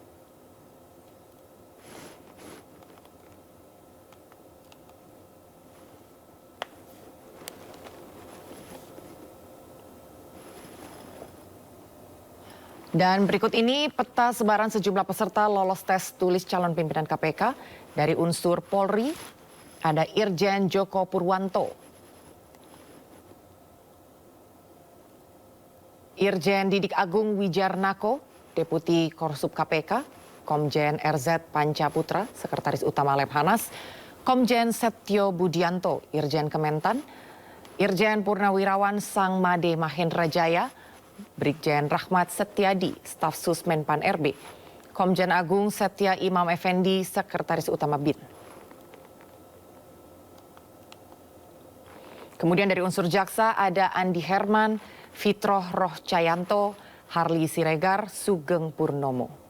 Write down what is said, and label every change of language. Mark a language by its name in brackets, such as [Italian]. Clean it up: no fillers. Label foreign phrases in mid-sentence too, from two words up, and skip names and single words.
[Indonesian] Dan berikut ini peta sebaran sejumlah peserta lolos tes tulis calon pimpinan KPK dari unsur Polri. Ada Irjen Joko Purwanto, Irjen Didik Agung Wijarnako, Deputi Korsup KPK, Komjen RZ Pancaputra, Sekretaris Utama Lemhanas, Komjen Setio Budianto, Irjen Kementan, Irjen Purnawirawan Sang Made Mahendra Jaya, Brigjen Rahmat Setiadi, Staf Sus Menpan RB, Komjen Agung Setia Imam Effendi, Sekretaris Utama BIN. Kemudian dari unsur jaksa ada Andi Herman, Fitroh Roh Cayanto, Harli Siregar, Sugeng Purnomo.